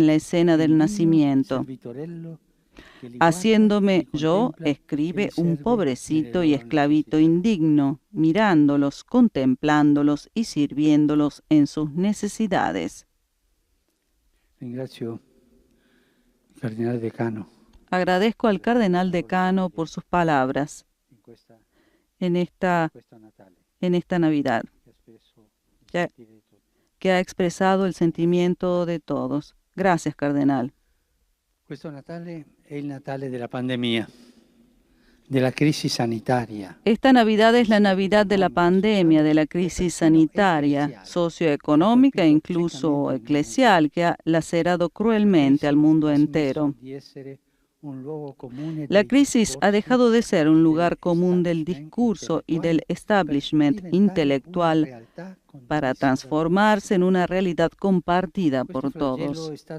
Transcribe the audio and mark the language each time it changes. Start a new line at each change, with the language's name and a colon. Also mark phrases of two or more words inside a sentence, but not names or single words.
Italian: poverello,
Spanish: la escena del indigno nacimiento,
Italian: servitorello che li guarda, li
Spanish: haciéndome yo,
Italian: contempla e li
Spanish: escribe, un
Italian: serve nelle
Spanish: pobrecito y
Italian: loro
Spanish: esclavito
Italian: necessità.
Spanish: indigno, mirándolos, contemplándolos y sirviéndolos en sus necesidades.
Italian: Ringrazio il Cardinale Decano
Spanish: Agradezco al cardenal decano por sus palabras
Italian: in questo
Spanish: en esta
Italian: Natale,
Spanish: Navidad,
Italian: che ha espresso il
Spanish: que,
Italian: sentire di tutti.
Spanish: que ha expresado el sentimiento de todos. Gracias, cardenal.
Italian: Questo Natale è il Natale della pandemia, della crisi sanitaria.
Spanish: Esta Navidad es la Navidad de la pandemia, de la crisis sanitaria, socioeconómica e incluso eclesial, que ha lacerado cruelmente al mundo entero. La crisis ha dejado de ser un lugar común del discurso y del establishment intelectual para transformarse en una realidad compartida por todos.